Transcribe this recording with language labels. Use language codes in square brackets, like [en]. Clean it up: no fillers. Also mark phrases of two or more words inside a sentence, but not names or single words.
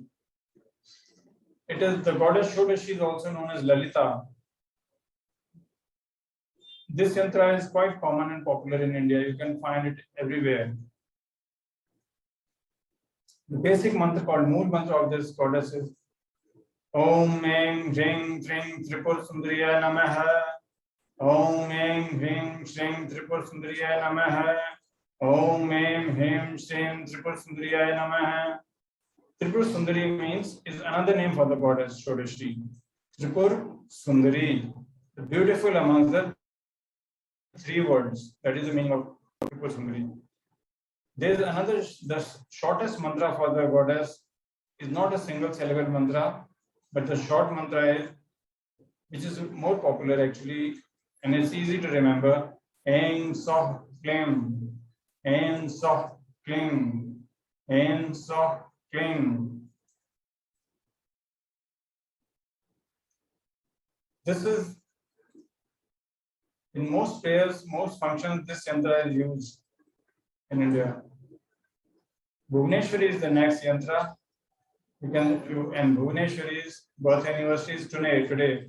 [en] It is the goddess Shodashi is also known as Lalita. This yantra is quite common and popular in India. You can find it everywhere. The basic mantra called Mool mantra of this goddess is [sa] Om Aim Hring Hring Tripur Sundariya Namaha. Om Aim Hring Hring Tripur Sundariya Namaha. Om Aim Hrim Shrim Tripur Sundariya Namaha. [en] Tripur Sundari means is another name for the goddess Shodashi. Tripur Sundari, the beautiful amongst the three words. That is the meaning of Tripur Sundari. There is another, the shortest mantra for the goddess is not a single syllable mantra, but the short mantra is, which is more popular actually, and it's easy to remember. [sa] Ain Soh Klim, Ain Soh Klim, Ain Soh Klim. [en] This is in most prayers, most functions, this yantra is used in India. Bhubaneswari is the next yantra. And Bhubaneswari's birth anniversary is today.